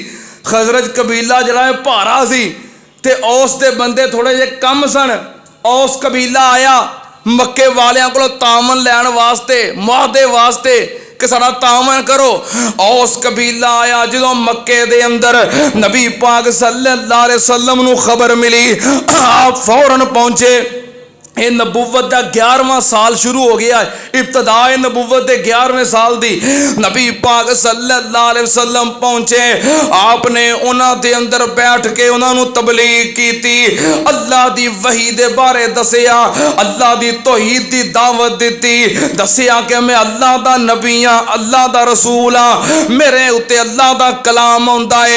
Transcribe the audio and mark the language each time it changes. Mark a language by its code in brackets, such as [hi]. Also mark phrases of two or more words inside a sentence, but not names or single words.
[pa] خزرج قبیلہ جیہڑا ہے بھارا سی تے اوس دے بندے تھوڑے جے کم سن. اوس قبیلہ آیا مکے والیاں کولوں تعاون لین واسطے، معاہدے واسطے کہ ساڈا تعاون کرو. اوس قبیلہ آیا۔ جو مکے دے اندر نبی پاک [ar] صلى الله عليه وسلم [pa] نوں خبر ملی، آپ فوراً پہنچے. [ur] یہ نبوت کا 11واں سال شروع ہو گیا ہے، ابتدائے نبوت کے 11ویں سال دی. [pa] نبی پاک [ar] صلى الله عليه وسلم [pa] پہنچے. آپ نے اونہاں دے اندر بیٹھ کے اونہاں نوں تبلیغ کیتی، اللہ دی وحی دے بارے دسیا، اللہ دی توحید دی دعوت دتی. دسیا کہ میں اللہ دا نبی ہاں، اللہ دا رسول ہاں، میرے اتے اللہ دا کلام آؤندا ہے.